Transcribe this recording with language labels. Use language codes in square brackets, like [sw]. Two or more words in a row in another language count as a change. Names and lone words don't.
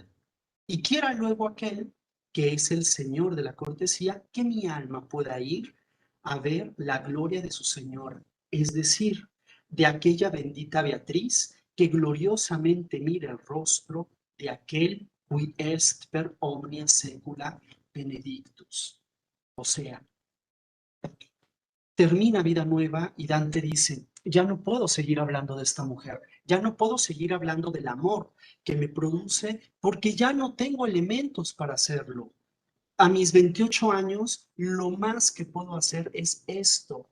[es] Y quiera luego aquel que es el Señor de la cortesía, que mi alma pueda ir a ver la gloria de su Señor, es decir, de aquella bendita Beatriz que gloriosamente mira el rostro de aquel [la] qui est per omnia secula benedictus. [es] O sea, termina Vida Nueva y Dante dice, ya no puedo seguir hablando de esta mujer, ya no puedo seguir hablando del amor que me produce porque ya no tengo elementos para hacerlo. A mis 28 años, lo más que puedo hacer es esto.